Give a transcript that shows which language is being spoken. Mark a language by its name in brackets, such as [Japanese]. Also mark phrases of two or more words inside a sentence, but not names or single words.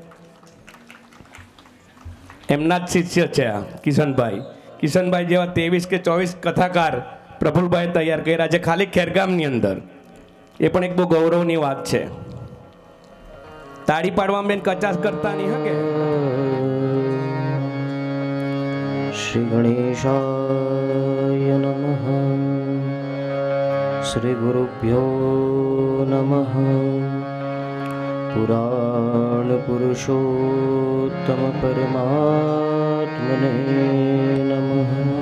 [Gujarati] એમના જ શિષ્ય છે આ કિશનભાઈ। કિશનભાઈ જેવા 23 કે 24 કથાકાર પ્રફુલભાઈ તૈયાર કર્યા છે ખાલી ખેરગામની અંદર। એ પણ એક બહુ ગૌરવની વાત છે। તાળી પાડવામાં બેન કચાશ કરતા નહીં હકે। [Sanskrit] श्री गणेशाय नमः। श्री गुरुभ्यो नमः। पुराण पुरुषोत्तम परमात्मने नमः।